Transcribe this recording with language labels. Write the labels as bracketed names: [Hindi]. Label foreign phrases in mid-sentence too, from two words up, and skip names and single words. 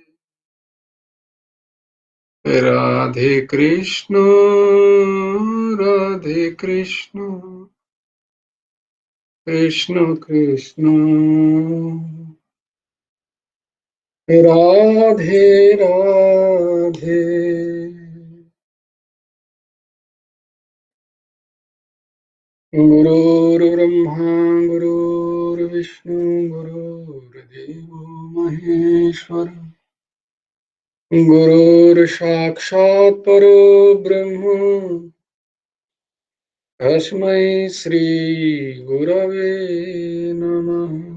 [Bangla] রাধে কৃষ্ণ রাধে কৃষ্ণ, কৃষ্ণ কৃষ্ণ রাধে রাধে। [Sanskrit] गुरुर्ब्रह्मा गुरुर्विष्णु गुरुर्देवो महेश्वर, गुरुर्साक्षात् परो ब्रह्म तस्मै श्री गुरवे नमः।